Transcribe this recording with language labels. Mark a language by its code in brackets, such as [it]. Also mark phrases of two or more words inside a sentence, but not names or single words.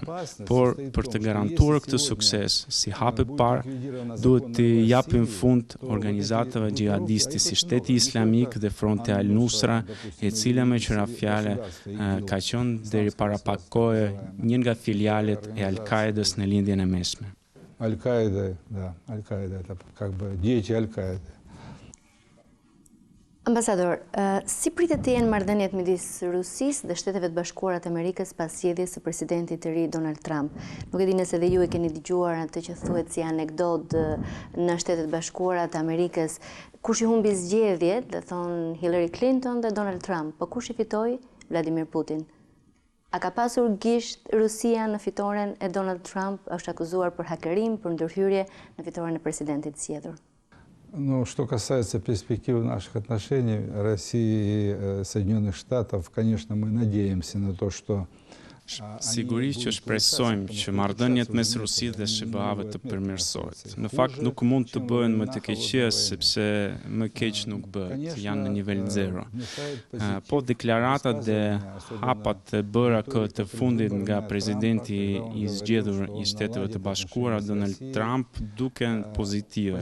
[sq] Por për të garantuar këtë sukses, si hap e parë, duhet të japim fund organizatave xhihadiste si Shteti Islamik dhe Fronti Al-Nusra, e cila me qëra fjale ka qenë deri para pak kohe një nga filialet e Al-Qaedës në lindjen e mesme. [ru] Аль-Каида, да, Аль-Каида, это как бы дети Аль-Каиды. [sq] Ambasador, si pritet të jenë marrëdhëniet midis Rusisë dhe Shteteve të Bashkuara të Amerikës pas zgjedhjes së presidentit të ri Donald Trump? Nuk e di nëse edhe ju e keni dëgjuar atë që thuhet si anekdot në Shtetet e Bashkuara të Amerikës, kush i humbi zgjedhjet, dhe thon Hillary Clinton dhe Donald Trump, po kush i fitoi? Vladimir Putin. A ka pasur gisht Rusia në fitoren e Donald Trump, është akuzuar për hakerim, për ndërhyrje në fitoren e presidentit zgjedhur? [ru] Ну, что касается перспективы наших отношений России и Соединенных Штатов, конечно, мы надеемся на то, что [sq] Sigurisht që shpresojmë që marrëdhëniet mes Rusisë dhe SBA-ve të përmirësohet. Në fakt nuk mund të bëhen më të keqja sepse më keq nuk bëhet, janë në nivel 0. Po deklaratat dhe hapat e bëra të fundit nga presidenti i zgjedhur i Shteteve të Bashkuara Donald Trump duken pozitive.